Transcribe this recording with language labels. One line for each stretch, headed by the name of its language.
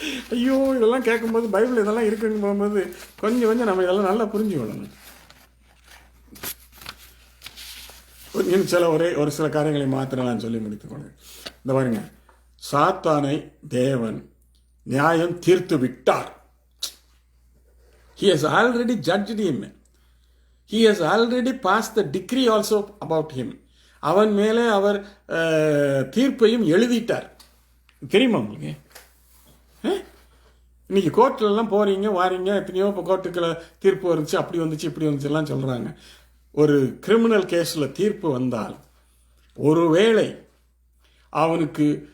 Tamil: ஐயோ, இதெல்லாம் கேட்கும்போது பைபிள் இதெல்லாம் இருக்குன்னு போகும்போது கொஞ்சம் நம்ம இதெல்லாம் நல்லா புரிஞ்சுக்கொள்ளணும். ஒரு சில காரியங்களை மாத்திரம் நான் சொல்லி முடித்துக்கொள்கிறேன். இந்த பாருங்க, சாத்தானை தேவன் நியாயம் தீர்த்து விட்டார்.
English: He has already judged him. He has already passed the decree also about him.
Tamil: அவன் மேலே அவர் தீர்ப்பையும் எழுதிட்டார். தெரியுமா உங்களுக்கு? இன்னைக்கு கோர்ட்லாம் போறீங்க வாரீங்க, எத்தனையோ இப்போ கோர்ட்டுக்குள்ள தீர்ப்பு வந்துச்சு, அப்படி வந்துச்சு இப்படி வந்துச்சு எல்லாம் சொல்றாங்க. ஒரு கிரிமினல் கேஸில் தீர்ப்பு வந்தால் ஒருவேளை அவனுக்கு